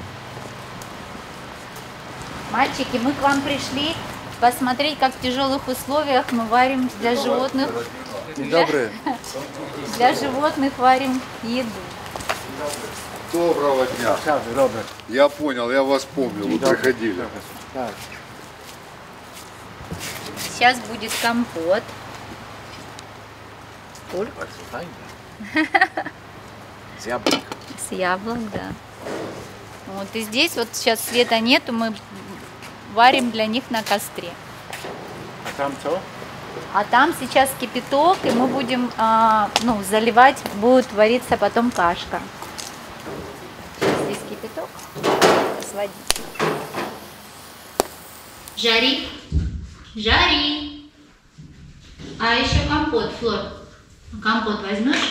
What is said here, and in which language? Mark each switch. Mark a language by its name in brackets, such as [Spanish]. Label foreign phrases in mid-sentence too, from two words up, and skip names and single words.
[Russian] Мальчики, мы к вам пришли посмотреть, как в тяжелых условиях мы варим для животных. [Polish] Dobry. [Russian] Для животных варим еду. Доброго дня. [Polish] Ciao, Robert. [Russian] Я понял, я вас помню, вы приходили. [Polish] Tak. [Russian] Сейчас будет компот. [Polish] Bardzo fajne. Z jabłek. [Russian] С яблок, да. Вот и здесь вот сейчас света нету, мы варим для них на костре. [Polish] A tam co? [Russian] А там сейчас кипяток, и мы будем заливать, будет вариться потом кашка. Здесь кипяток с водичкой. Жари, жари. А еще компот, Флор. Компот возьмешь?